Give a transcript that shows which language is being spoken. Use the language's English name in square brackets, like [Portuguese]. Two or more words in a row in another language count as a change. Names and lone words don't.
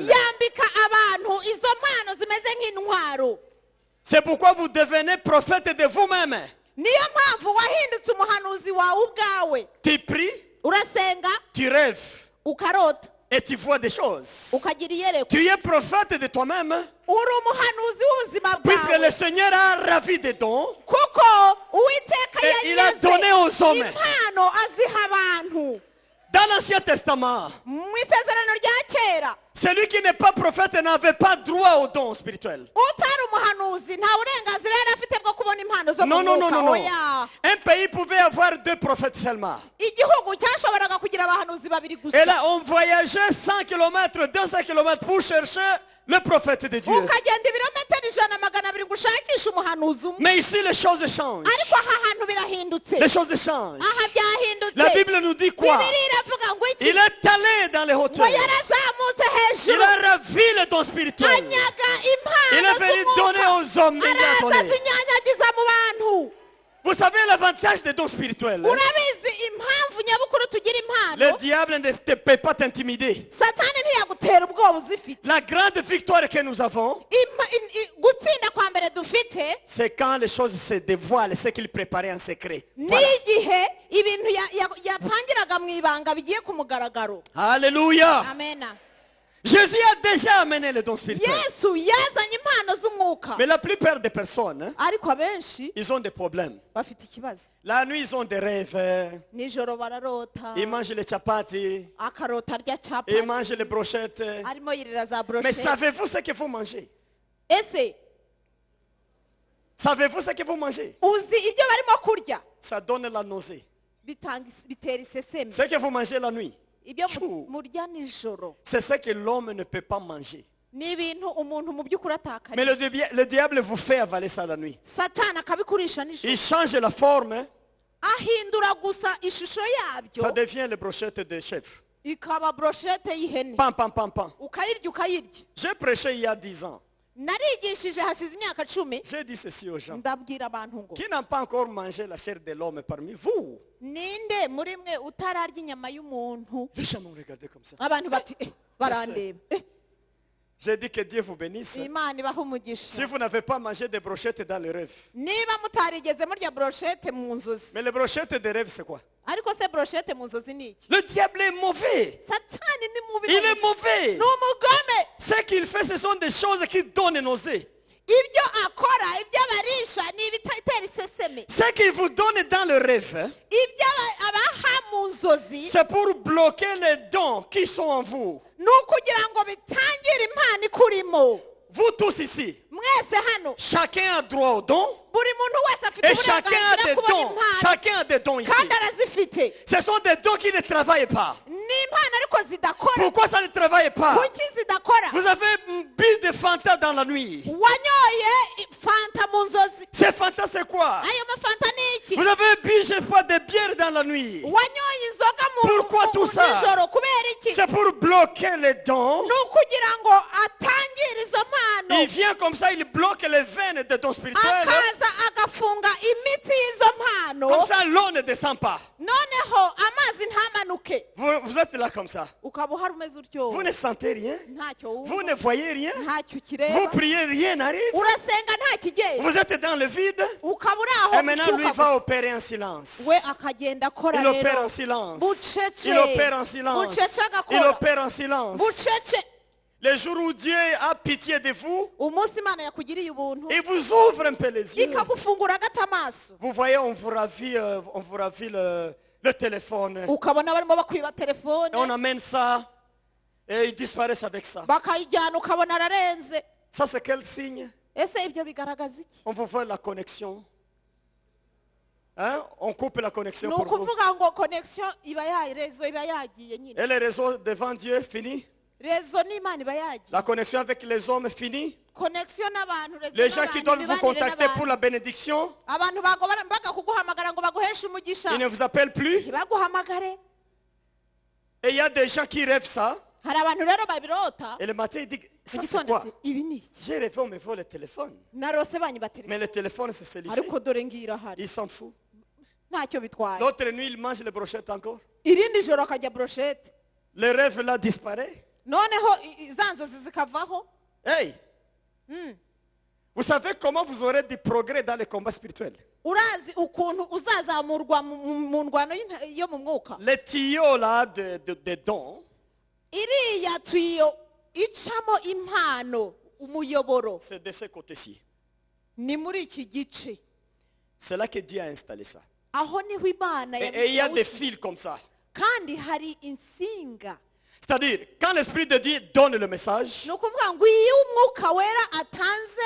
[Kinyarwanda] yambika abantu izo mpano zimeze nk'intwaro. [French] C'est pourquoi vous devenez prophète de vous-même. [Kinyarwanda] Niyo mpamvu wahindutse umuhanuzi wawe ubwawe. [French] Tu pries, [Kinyarwanda] Urasenga [French] tu rêves [Kinyarwanda] ukarota [French] et tu vois des choses. [Kinyarwanda] ukagira iyerekwa. [French] Tu es prophète de toi-même [Kinyarwanda] Uri umuhanuzi w'ubuzima [French] puisque le [Kinyarwanda] bwawe [French] Seigneur a ravi des dons. [Kinyarwanda] kuko Uwiteka [French] Et il a donné aux hommes. [Kinyarwanda] impano aziha abantu. [French] Dans l'Ancien Testament, [Kinyarwanda] Mu isezerano rya kera [French] celui qui n'est pas prophète n'avait pas droit aux dons spirituels. [Kinyarwanda] utari umuhanuzi nta burenganzira yari afite bwo kubona impano zo mu [French] Non, non, non, [Kinyarwanda] mwuka. [French] non, non. [Kinyarwanda] Oya. [French] Un pays pouvait avoir 2 prophètes seulement. [Kinyarwanda] Igihugu cyashoboraga kugira abahanuzi babiri [French] Et [Kinyarwanda] gusa. [French] là, on voyageait 100 km, 200 km pour chercher le prophète de Dieu. [Kinyarwanda] Ukagenda ibirometero 100-200 ngo ushakishe umuhanuzi umwe. [French] Mais ici, les choses changent. [Kinyarwanda] Ariko aha hantu birahindutse. [French] Les choses changent. [Kinyarwanda] Aha byahindutse. [French] La Bible nous dit quoi? [Kinyarwanda] Bibiliya iravuga ngo iki? [French] Il est allé dans les [Kinyarwanda] Ngo [French] hauteurs. [Kinyarwanda] yarazamutse [French] Il [Kinyarwanda] hejuru [French] a ravi les dons spirituels. [Kinyarwanda] anyaga [French] Il [Kinyarwanda] impano [French] est venu donner aux hommes. mais il a [Kinyarwanda] araza [French] donné. [Kinyarwanda] zinyanyagiza mu bantu. [French] Vous savez l'avantage des dons spirituels? [Kinyarwanda] Urabizi impamvu nyabukuru tugira [French] Le [Kinyarwanda] impano? [French] diable ne peut pas t'intimider. [Kinyarwanda] Satani ntiyagutera ubwoba uzifite. [French] La grande victoire que nous avons, [Kinyarwanda] Gutsinda kwa mbere dufite [French] c'est quand les choses se dévoilent, ce qu'il préparait en secret. [Kinyarwanda] ni [French] Voilà. [Kinyarwanda] igihe ibintu yapangiraga mu ibanga bigiye ku mugaragaro. [French] Alléluia. [Kinyarwanda] Amena. [French] Jésus a déjà amené les dons spirituels. [Kinyarwanda] Yesu yazanye impano z'umwuka. [French] Mais la plupart des personnes, [Kinyarwanda] Ariko abenshi [French] ils ont des problèmes. [Kinyarwanda] bafite ikibazo. [French] La nuit, ils ont des rêves. [Kinyarwanda] Nijoro bararota, [French] Ils mangent les chapatis. [Kinyarwanda] akarota arya [French] Ils [Kinyarwanda] capati, [French] mangent les brochettes. [Kinyarwanda] arimo yirira za [French] Mais [Kinyarwanda] brochette. [French] savez-vous ce que vous mangez? [Kinyarwanda] Ese [French] Savez-vous ce que vous mangez? [Kinyarwanda] uzi ibyo barimo kurya [French] Ça donne la nausée. [Kinyarwanda] bitera iseseme. [French] Ce que vous mangez la nuit, [Kinyarwanda] Ibyo murya nijoro [French] c'est ce que l'homme ne peut pas manger. [Kinyarwanda] ni ibintu umuntu mu by'ukuri [French] Mais [Kinyarwanda] atakariye [French] le diable vous fait avaler ça la nuit. [Kinyarwanda] satani akabikurisha nijoro [French] Il change la forme, [Kinyarwanda] ahindura gusa ishusho yabyo [French] ça devient les brochettes de chèvre. [Kinyarwanda] ikaba broshete y'ihene Pam, pam, pam, pam. ukayirya. [French] J'ai prêché il y a 10 ans. [Kinyarwanda] narigishije hashize imyaka 10 [French] J'ai dit ceci aux gens. [Kinyarwanda] ndabwira abantu ngo [French] Qui n'a pas encore mangé la chair de l'homme parmi vous? [Kinyarwanda] ninde muri mwe utararya inyama y'umuntu [French] Les gens m'ont regardé comme ça. [Kinyarwanda] abantu bati barandeba [French] J'ai dit que Dieu vous bénisse. [Kinyarwanda] imana ibaha [French] Si [Kinyarwanda] umugisha [French] vous n'avez pas mangé des brochettes dans les rêves. [Kinyarwanda] niba mutarigeze murya broshete mu nzozi [French] Mais les brochettes des rêves, c'est quoi? [Kinyarwanda] ariko se broshete mu nzozi ni iki [French] Le diable est mauvais. [Kinyarwanda] satani ni mubi [French] Il est mauvais. [Kinyarwanda] ni umugome [French] Ce qu'il fait, ce sont des choses qui donnent nausée. [Kinyarwanda] ibyo akora ibyo abarisha ni ibitera iseseme [French] Ce qu'il vous donne dans le rêve, [Kinyarwanda] ibyo abaha mu nzozi [French] c'est pour bloquer les dons qui sont en vous. [Kinyarwanda] ni ukugira ngo bitangire impano ikurimo [French] Vous tous ici, [Kinyarwanda] mwese hano [French] chacun a droit aux dons [Kinyarwanda] buri muntu wese afite [French] et chacun a [Kinyarwanda] uburenganzira [French] des [Kinyarwanda] kubona [French] dons. [Kinyarwanda] impano [French] Chacun a des dons ici. [Kinyarwanda] kandi arazifite [French] Ce sont des dons qui ne travaillent pas. [Kinyarwanda] ni impano ariko zidakora [French] Pourquoi ça ne travaille pas? [Kinyarwanda] kuki zidakora [French] Vous avez bu des Fanta dans la nuit. [Kinyarwanda] wanyoye fanta mu nzozi [French] Ces Fanta, c'est quoi? [Kinyarwanda] ayo mafanta ni iki [French] Vous avez bu, je sais pas, des bières dans la nuit. [Kinyarwanda] wanyoye inzoga mu [French] Pourquoi tout ça? [Kinyarwanda] nijoro kubera iki [French] C'est pour bloquer les dons. [Kinyarwanda] ni ukugira ngo atangire izo mpano [French] Il vient comme ça, il bloque les veines des dons spirituels. [Kinyarwanda] akaza agafunga imitsi y'izo mpano [French] Comme ça, l'eau ne descend pas. [Kinyarwanda] noneho amazi ntamanuke [French] Vous êtes là comme ça. [Kinyarwanda] ukaba uhari umeze utyo [French] Vous ne sentez rien. [Kinyarwanda] ntacyo [French] Vous [Kinyarwanda] wumva [French] ne voyez rien. [Kinyarwanda] ntacyo [French] Vous [Kinyarwanda] ukireba [French] priez, rien n'arrive. [Kinyarwanda] urasenga nta kigenda [French] Vous êtes dans le vide. [Kinyarwanda] ukaba uri aho [French] Et maintenant, lui [Kinyarwanda] ushyuka [French] va [Kinyarwanda] gusa. [French] opérer en silence. [Kinyarwanda] we akagenda akora [French] Il opère [Kinyarwanda] rero [French] en silence. [Kinyarwanda] bucece [French] Il opère en silence. [Kinyarwanda] bucece [French] Il [Kinyarwanda] agakora [French] opère en silence. [Kinyarwanda] bucece [French] Le jour où Dieu a pitié de vous, [Kinyarwanda] umunsi imana yakugiriye ubuntu [French] il vous ouvre un peu les yeux. [Kinyarwanda] ikagufungura agata amaso [French] Vous voyez, on vous ravit le téléphone. [Kinyarwanda] ukabona barimo bakwiba telefone [French] Et on amène ça et ils disparaissent avec ça. [Kinyarwanda] bakayijyana ukabona ararenze [French] Ça, c'est quel signe? [Kinyarwanda] ese ibyo bigaragaza iki [French] On vous fait la connexion. Hein? On coupe la connexion [Kinyarwanda] ni [French] pour vous. [Kinyarwanda] ukuvuga ngo connection iba rezo iba yagiye nyine [French] Et les réseaux devant Dieu fini. [Kinyarwanda] rezo n'imana iba yagiye [French] La connexion avec les hommes fini. [Kinyarwanda] connection n'abantu rezo [French] Les gens qui [Kinyarwanda] n'abantu, [French] doivent vous [Kinyarwanda] imibanire [French] contacter [Kinyarwanda] n'abantu. [French] pour la bénédiction, [Kinyarwanda] abantu baga kuguhamagara ngo baguheshe umugisha [French] ils ne vous appellent plus. [Kinyarwanda] ntibaguhamagare [French] Et il y a des gens qui rêvent ça. [Kinyarwanda] hari abantu rero babirota [French] Et le matin, ils disent, ça c'est [Kinyarwanda] igitondo [French] quoi? [Kinyarwanda] ati ibi ni iki [French] J'ai rêvé, on me vole le téléphone. [Kinyarwanda] narose banyiba telefone [French] Mais le téléphone, c'est celui-ci. [Kinyarwanda] ariko dore ngira hari [French] Il s'en fout. [Kinyarwanda] ntacyo bitwaye [French] L'autre nuit, il mange les brochettes encore. [Kinyarwanda] irindi joro akajya broshete [French] Le rêve là disparaît. [Kinyarwanda] noneho za nzozi zikavaho Hey! [French] Vous savez comment vous aurez du progrès dans les combats spirituels? [Kinyarwanda] urazi ukuntu uzazamurwa mu ndwano yo mu mwuka [French] Les tuyaux là de dons, [Kinyarwanda] iriya tuyo icamo impano umuyoboro [French] c'est de ce côté-ci. [Kinyarwanda] ni muri iki gice [French] C'est là que Dieu a installé ça. [Kinyarwanda] aho niho imana [French] Et il y a des [Kinyarwanda] yawushyize. [French] fils comme ça. [Kinyarwanda] kandi hari insinga [French] C'est-à-dire, quand l'Esprit de Dieu donne le message, [Kinyarwanda] ni ukuvuga ngo iyo umwuka wera atanze